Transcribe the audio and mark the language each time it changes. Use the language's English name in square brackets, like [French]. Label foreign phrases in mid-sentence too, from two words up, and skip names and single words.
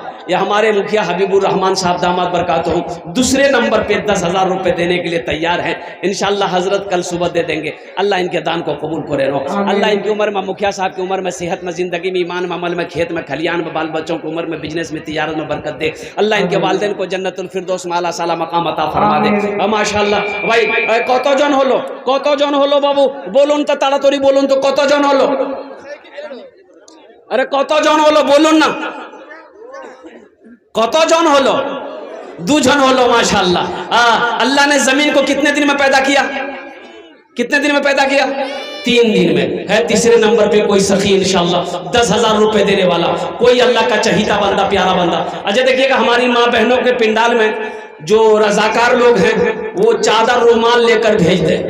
[Hindi] ये हमारे मुखिया हबीबुर रहमान साहब दामाद बरकात हो दूसरे नंबर पे 10,000 रुपए देने के लिए तैयार हैं। इंशाअल्लाह हजरत कल सुबह दे देंगे। अल्लाह इनके दान को कबूल करे रो। अल्लाह इनकी उम्र में, मुखिया साहब की उम्र में, सेहत में, जिंदगी में, ईमान में, अमल में, खेत में, खलियान में, बाल बच्चों की उम्र में, बिजनेस में, तिजारत में बरकत दे। अल्लाह इनके वालिदैन को जन्नतुल फिरदौस में आला साला मकाम अता फरमा दे। [Bangla] মাশাআল্লাহ ভাই কতজন হলো, কতজন হলো বাবু বলুন তো তাড়াতাড়ি বলুন তো কতজন হলো? আরে কতজন হলো বলুন না, কতজন হলো? 2 জন হলো মাশাআল্লাহ। [Hindi] अल्लाह ने जमीन को कितने दिन में पैदा किया? कितने दिन में पैदा किया? 3 दिन में। है तीसरे नंबर पे कोई सखी इंशाअल्लाह 10,000 रुपए देने वाला, कोई अल्लाह का चहीता बंदा, प्यारा बंदा। अच्छा देखिएगा, हमारी माँ बहनों के पिंडाल में जो रजाकार लोग हैं वो चादर रुमाल लेकर भेज दें।